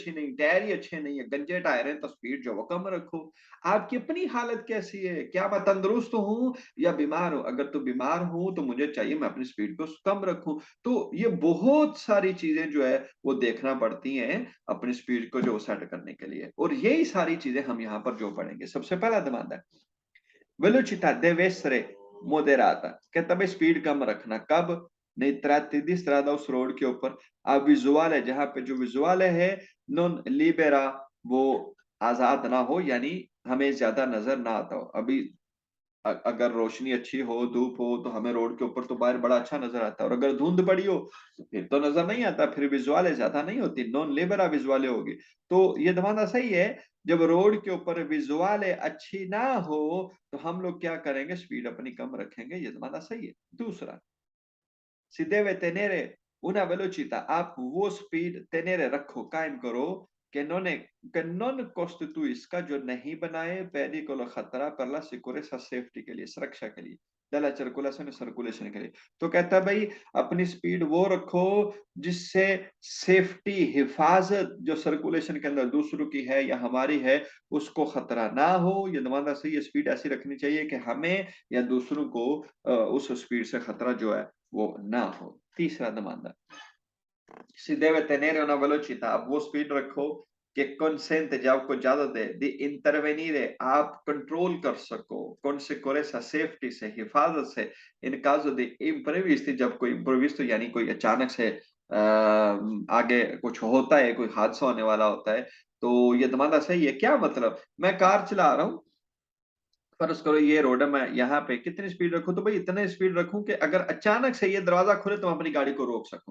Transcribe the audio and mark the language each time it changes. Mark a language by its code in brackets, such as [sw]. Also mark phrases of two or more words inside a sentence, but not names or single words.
[hi] अच्छी नहीं टायर ही अच्छे नहीं है गंजे टायर है तो स्पीड जो वो कम रखो आपकी अपनी हालत कैसी है क्या मैं तंदुरुस्त हूं या बीमार हूं अगर तो बीमार हूं तो मुझे चाहिए मैं अपनी स्पीड को कम रखूं तो ये बहुत सारी चीजें जो है वो देखना पड़ती हैं अपनी स्पीड को जो सेट करने के लिए और यही सारी चीजें हम यहाँ पर जो पढ़ेंगे सबसे पहला दमांदा है [it] velocità deve essere moderata [hi] कहता भाई स्पीड कम रखना कब नहीं [it] tratti di strada [hi] उस रोड के ऊपर अब विजुअल है जहां पे जो विजुअल है [it] non libera [hi] वो आजाद ना हो यानी हमें ज्यादा नजर ना आता हो अभी अगर रोशनी अच्छी हो, धूप हो, तो हमें रोड के ऊपर तो बाहर बड़ा अच्छा नजर आता है, और अगर धुंध पड़ी हो तो फिर तो नजर नहीं आता, फिर विजुअल ज्यादा नहीं होती, नॉन लेबर विजुअल होगी। तो ये दमाना सही है। जब रोड के ऊपर विजुअल अच्छी ना हो तो हम लोग क्या करेंगे, स्पीड अपनी कम रखेंगे, ये दमाना सही है। दूसरा, [it] si deve tenere una velocità, [hi] आप वो स्पीड tenere रखो, कायम करो, [it] che non costituisca, [hi] जो नहीं बनाए pericolo खतरा [it] per la sicurezza [hi] safety के लिए, सुरक्षा के लिए, [it] della circolazione [hi] सर्कुलेशन के लिए। तो कहता है भाई अपनी स्पीड वो रखो जिससे सेफ्टी, हिफाजत जो सर्कुलेशन के अंदर दूसरों की है या हमारी है उसको खतरा ना हो। ये दमाना सही है, स्पीड ऐसी रखनी चाहिए कि हमें या दूसरों को उस स्पीड से खतरा जो है वो ना हो। तीसरा दमांदा, [it] si deve tenere una velocità, [hi] अब वो स्पीड रखो कि consente, जब आपको ज्यादा दे [it] di intervenire, [hi] आप कंट्रोल कर सको [it] con sicurezza, [hi] सेफ्टी से, हिफाजत से, इन [it] caso di imprevisti, [hi] जब कोई imprevisto यानी कोई अचानक से आगे कुछ होता है, कोई हादसा होने वाला होता है। तो ये दमादा सही है। क्या मतलब, मैं कार चला रहा हूँ, फर्ज करो ये रोड है, मैं यहाँ पे कितनी स्पीड रखूं, तो भाई इतने स्पीड रखूं कि अगर अचानक से ये दरवाजा खुले तो मैं अपनी गाड़ी को रोक सकूं।